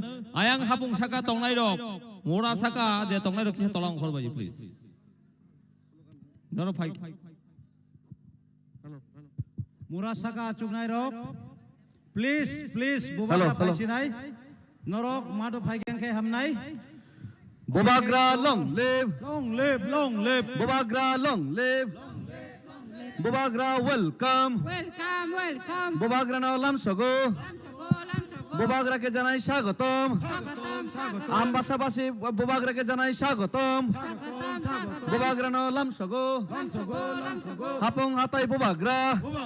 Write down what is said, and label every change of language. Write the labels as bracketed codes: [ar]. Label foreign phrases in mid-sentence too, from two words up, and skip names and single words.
[trp] Ayang hapung saka tongnai rok, mora saka je tongnai rok kisa tolong kor baji please. Ganau pai. Mora saka chungnai rok, please bawagra paisinai. Norok mado paigang kay hamnai. Bawagra [en] long live. [trp] Bawagra [en] long live. [trp] Bawagra welcome. Bawagra na lam sogo. [bn] বাওয়াগ্রা কে জানাই স্বাগতম। আম্বাসাবাসি বাওয়াগ্রা কে জানাই স্বাগতম. [trp] Bawagra na lam sogo. Hapong hatai Bawagra.